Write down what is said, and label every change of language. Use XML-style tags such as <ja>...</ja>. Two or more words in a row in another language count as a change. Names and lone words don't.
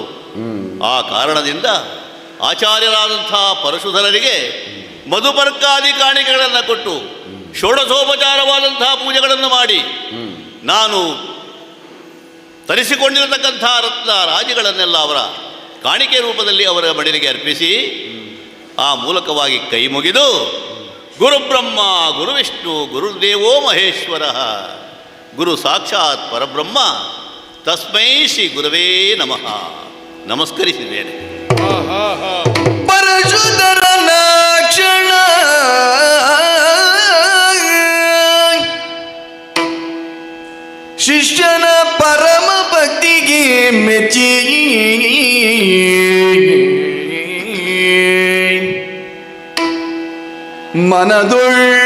<kn>ಆ ಕಾರಣದಿಂದ ಆಚಾರ್ಯರಾದಂಥ ಪರಶುಧರರಿಗೆ ಮಧುಪರ್ಕಾದಿ ಕಾಣಿಕೆಗಳನ್ನು ಕೊಟ್ಟು ಷೋಡಶೋಪಚಾರವಾದಂತಹ ಪೂಜೆಗಳನ್ನು ಮಾಡಿ ನಾನು ತರಿಸಿಕೊಂಡಿರತಕ್ಕಂಥ ರತ್ನ ರಾಜಿಗಳನ್ನೆಲ್ಲ ಅವರ ಕಾಣಿಕೆ ರೂಪದಲ್ಲಿ ಅವರ ಮಡಿಲಿಗೆ ಅರ್ಪಿಸಿ ಆ ಮೂಲಕವಾಗಿ ಕೈ ಮುಗಿದು</kn> <sa>ಗುರುಬ್ರಹ್ಮ ಗುರುವಿಷ್ಣು ಗುರುದೇವೋ ಮಹೇಶ್ವರ ಗುರು ಸಾಕ್ಷಾತ್ ಪರಬ್ರಹ್ಮ ತಸ್ಮೈ ಶ್ರೀ ಗುರವೇ ನಮಃ</sa> <kn>ನಮಸ್ಕರಿಸಿದ್ದೇನೆ. ಪರಶುಧರನ ಕ್ಷಣ ಶಿಷ್ಯನ ಪರಮ ಭಕ್ತಿಗೆ ಮೆಚ್ಚಿ ಮನದೊಳ್</kn>